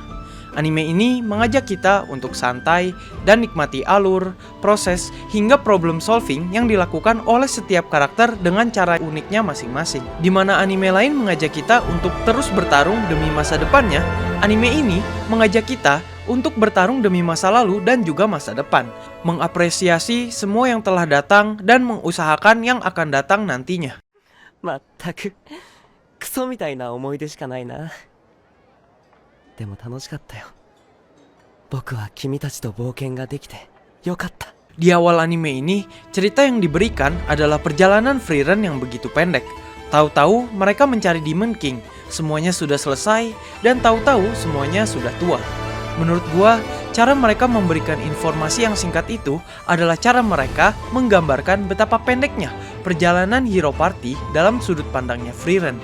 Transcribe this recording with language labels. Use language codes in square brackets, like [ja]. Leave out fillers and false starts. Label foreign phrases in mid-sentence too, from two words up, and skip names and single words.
[id] Anime ini mengajak kita untuk santai dan nikmati alur, proses, hingga [en] problem solving [id] yang dilakukan oleh setiap karakter dengan cara uniknya masing-masing. Di mana anime lain mengajak kita untuk terus bertarung demi masa depannya, anime ini mengajak kita untuk bertarung demi masa lalu dan juga masa depan, mengapresiasi semua yang telah datang dan mengusahakan yang akan datang nantinya. [ja] まったくクソみたいな思い出しかないな。でも楽しかったよ。僕は君たちと冒険ができてよかった。 [id] Di awal anime ini, cerita yang diberikan adalah perjalanan Frieren yang begitu pendek. Tahu-tahu mereka mencari Demon King, semuanya sudah selesai, dan tahu-tahu semuanya sudah tua. Menurut gua, cara mereka memberikan informasi yang singkat itu adalah cara mereka menggambarkan betapa pendeknya perjalanan Hero Party dalam sudut pandangnya Frieren.